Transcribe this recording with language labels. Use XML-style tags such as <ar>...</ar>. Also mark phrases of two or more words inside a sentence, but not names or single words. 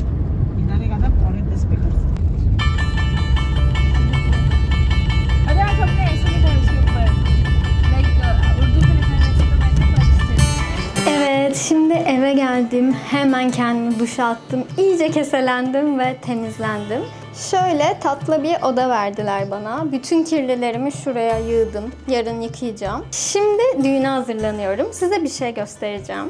<hi>इन्होंने कहा था 9:45 पे कर सकते। अरे आज हमने ऐसे लिखा है इसके ऊपर लाइक उर्दू में लिखा है ऐसे तो मैं तो</hi> <tr>Evet, şimdi eve geldim. Hemen kendimi duşa attım. İyice keselendim ve temizlendim. Şöyle tatlı bir oda verdiler bana. Bütün kirlilerimi şuraya yığdım. Yarın yıkayacağım. Şimdi düğüne hazırlanıyorum. Size bir şey göstereceğim.</tr>